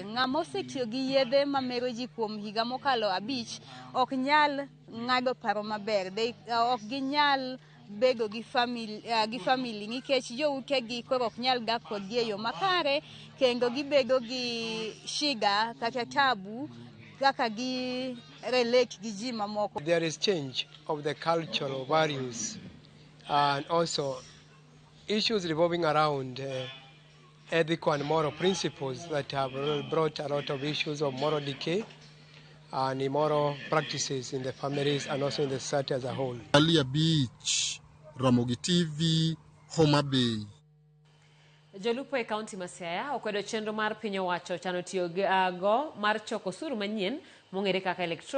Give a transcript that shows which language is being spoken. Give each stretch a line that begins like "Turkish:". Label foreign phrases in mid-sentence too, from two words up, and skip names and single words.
Luo (Kenya and Tanzania): Ng'ama osetiyo gi yedhe mamero ji kuom higa mokalo 5 ok nyal ng'ado paro maber. Ok ginyal bedo gi family nikech joutegi koro ok nyal dak kodgi e yo makare kendo gibedo gi shiga kata tabu kaka gi relate gi ji mamoko.
English: There is change of the cultural values and also issues revolving around ethical and moral principles that have brought a lot of issues of moral decay and immoral practices in the families and also in the society as a whole. Ali Abich, Ramogi TV, Homa Bay.
Luo (Kenya and Tanzania): Jolupo e kaunti ma Siaya okwedo chenro mar piny owacho chano tiyo go mar choko osuru manyien mong'ere kaka electronic